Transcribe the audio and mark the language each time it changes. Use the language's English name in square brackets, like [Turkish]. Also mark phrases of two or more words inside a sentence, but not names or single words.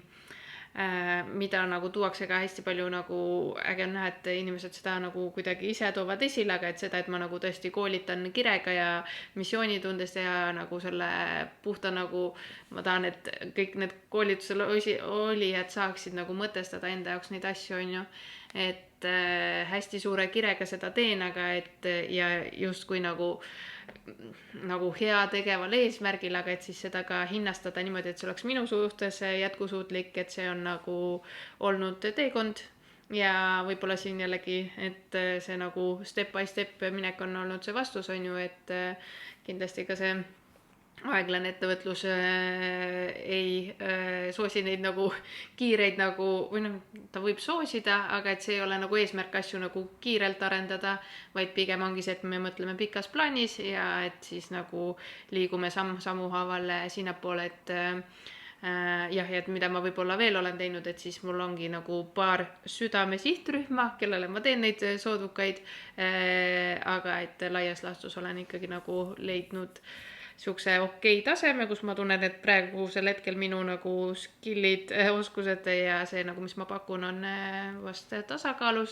[Estonian] mida nagu tuuakse ka hästi palju nagu äge on näha, et inimesed seda nagu kuidagi ise toovad esile, aga et seda, et ma nagu tõesti koolitan kirega ja missioonitundest ja nagu selle puhta nagu ma tahan, et kõik need koolitusel olijad saaksid nagu mõtestada enda jaoks neid asju, on ju, et hästi suure kirega seda teen, aga et ja justkui nagu hea tegeval eesmärgil, aga et siis seda ka hinnastada niimoodi, et see oleks minu suhtes jätkusuutlik, et see on nagu olnud teekond ja võib-olla siin jällegi, et see nagu [English] step by step [Estonian] minek on olnud see vastus, on ju, et kindlasti ka see aeglane ettevõtlus ei soosi neid nagu kiireid nagu, või ta võib soosida, aga et see ei ole nagu eesmärk asju nagu kiirelt arendada, vaid pigem ongi see, et me mõtleme pikas plaanis ja et siis nagu liigume sammu haaval sinnapoole, et jah, et mida ma võib-olla veel olen teinud, et siis mul ongi nagu paar südame sihtrühma, kellele ma teen neid soodukaid, aga et laias laastus olen ikkagi nagu leidnud siukse okei taseme, kus ma tunnen, et praegusel hetkel minu nagu skillid, oskused ja see nagu, mis ma pakun, on vast tasakaalus.